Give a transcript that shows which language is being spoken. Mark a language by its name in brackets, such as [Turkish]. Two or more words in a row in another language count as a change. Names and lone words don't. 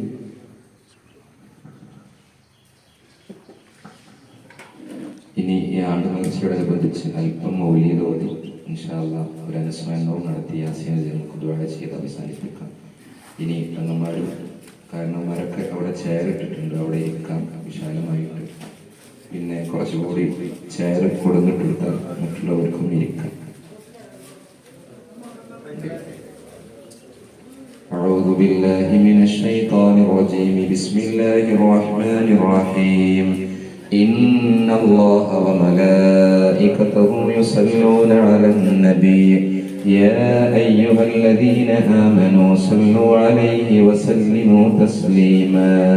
[Malayalam] ഇനി ഈ ആണ്ട് മത്സരത്തോടനുബന്ധിച്ച് അല്പം മൗലിദ് ഓതി [Arabic] إن شاء الله [Malayalam] ഒരു അനുസ്മരണവും നടത്തി യാസീൻ നമുക്ക് ദുആ ചെയ്ത് അവസാനിപ്പിക്കാം. ഇനി പെങ്ങന്മാരും കാരണന്മാരൊക്കെ അവിടെ ചെയറിട്ടിട്ടുണ്ട്, അവിടെ ഇരിക്കാം വിശാലമായിട്ട്. പിന്നെ കുറച്ചുകൂടി ചെയർ കൊടുത്തിട്ടെടുത്താൽ മറ്റുള്ളവർക്കും ഇരിക്കാം. [Arabic] أعوذ بالله من الشيطان الرجيم بسم الله الرحمن الرحيم إن الله وملائكته يصلون على النبي يا أيها الذين آمنوا صلوا عليه وسلموا تسليما